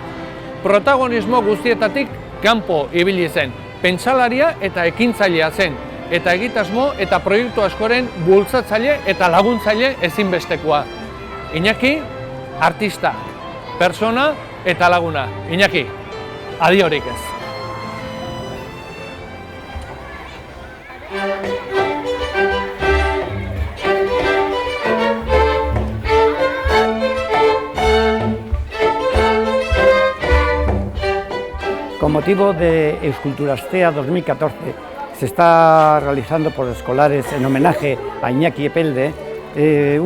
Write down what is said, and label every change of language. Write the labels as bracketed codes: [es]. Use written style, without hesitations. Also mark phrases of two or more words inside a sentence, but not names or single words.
[eu] Protagonismo guztietatik kanpo ibili zen, pentsalaria eta ekintzailea zen, eta egitasmo eta proiektu askoren bultzatzaile eta laguntzaile ezinbestekoa. Iñaki, artista, persona eta laguna. Iñaki, adiorik ez. [es] Con motivo de Euskulturastea 2014 se está realizando por escolares en homenaje a Iñaki Epelde un